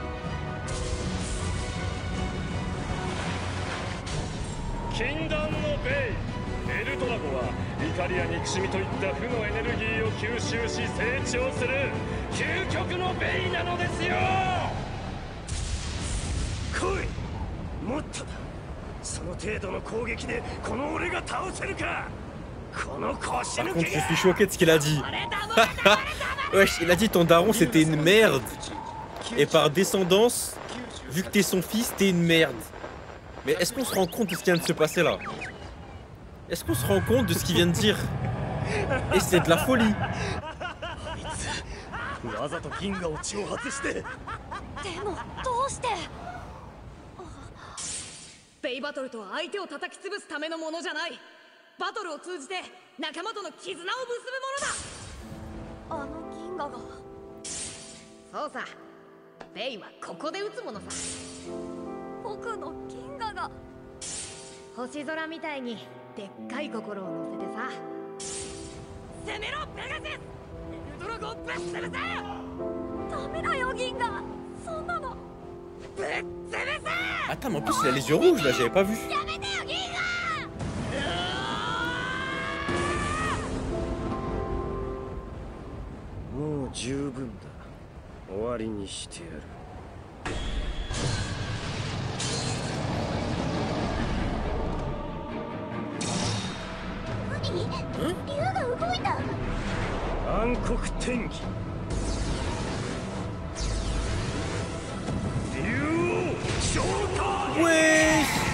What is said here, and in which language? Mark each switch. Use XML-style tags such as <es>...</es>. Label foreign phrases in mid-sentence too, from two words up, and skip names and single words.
<ja>禁断のベイ、エルドラゴは怒りや憎しみといった負のエネルギーを吸収し成長する究極のベイなのですよ。来い、もっとだ。その程度の攻撃でこの俺が倒せるか。</ja> <fr>Par contre, je suis choqué de ce qu'il a dit. Wesh, il a dit ton daron c'était une merde. Et par descendance, vu que t'es son fils, t'es une merde. Mais est-ce qu'on se rend compte de ce qui vient de se passer là? Est-ce qu'on se rend compte de ce qu'il vient de dire? Et c'est de la folie.</fr> <ja>わざと銀河を挑発して。でもどうして。ベイバトルとは相手を叩き潰すためのものじゃない。バトルを通じて仲間との絆を結ぶものだ。あの銀河が。そうさ、ベイはここで撃つものさ。僕の銀河が。星空みたいにでっかい心を乗せてさ。攻めろペガス。エルドラゴをぶっ潰せ。ダメだよ銀河、そんなの。ぶっ潰せ。</ja> <fr>Attends, mais en plus il a les yeux rouges là, j'avais pas vu.</fr> <ja>やめてよ銀河。もう十分だ。終わりにしてやる。何？竜が動いた。暗黒天気。竜王召喚。</ja> <fr>Ouais.</fr>